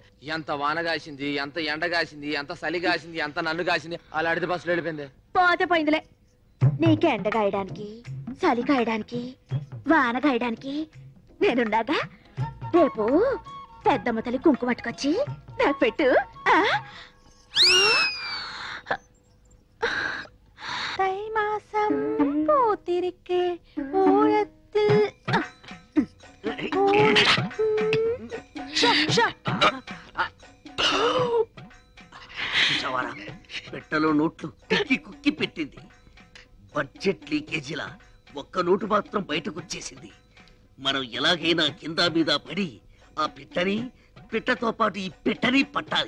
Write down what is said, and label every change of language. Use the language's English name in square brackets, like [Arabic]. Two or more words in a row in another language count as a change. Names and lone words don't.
[Telugu] ఎంత వాన కాసింది, ఎంత ఎండ కాసింది, ఎంత చలి కాసింది, ఎంత నన్ను కాసింది. అలా అడితే బస్సులో వెళ్ళిపోయింది. పోతే పోయిందిలే. నీకు ఎండ గాయడానికి, చలి కాయడానికి, వాన గాయడానికి నేనున్నాగా. రేపు పెద్దమ్మ తల్లి కుంకుమ పట్టుకొచ్చి నాకు పెట్టు. [Tamil] தை மாசம் பூத்திருக்கே ஊழத்தில் [Telugu] పెట్టలో నోట్లు తిక్కి కుక్కి పెట్టింది. బడ్జెట్ లీకేజీలా ఒక్క నోటు మాత్రం బయటకు వచ్చేసింది. మనం ఎలాగైనా కింద మీద పడి ఆ పిట్టతో పాటు ఈ పెట్టని పట్టాలి.